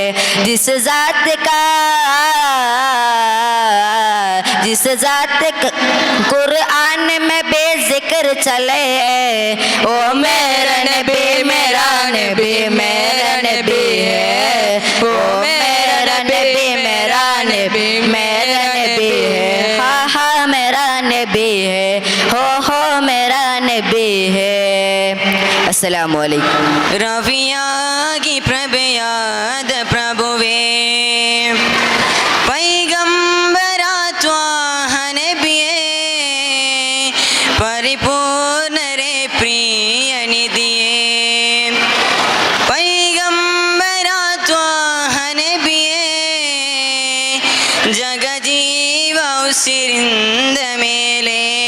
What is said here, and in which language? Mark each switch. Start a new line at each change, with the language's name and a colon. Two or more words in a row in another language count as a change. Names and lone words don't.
Urdu: جس ذات قرآن میں بے ذکر چلے، او میرا نبی میرا نبی میرا نبی ہے، او میرا نبی میرا نبی میرا نبی ہے، ہاں ہاں میرا نبی ہے، ہو میرا نبی ہے.
Arabic: السلام عليكم.
Kannada: ರವಿಯಾಗಿ ಪ್ರಭೆಯಾದ ಪ್ರಭುವೇ, ಪೈಗಂಬರ ತ್ವಾಹ ನಬಿಯೇ, ಪರಿಪೂರ್ಣರೇ ಪ್ರಿಯ ನಿಧಿಯೇ, ಪೈಗಂಬರ ತ್ವಾಹ ನಬಿಯೇ, ಜಗಜೀವ ಉಸಿರಿಂದ ಮೇಲೆ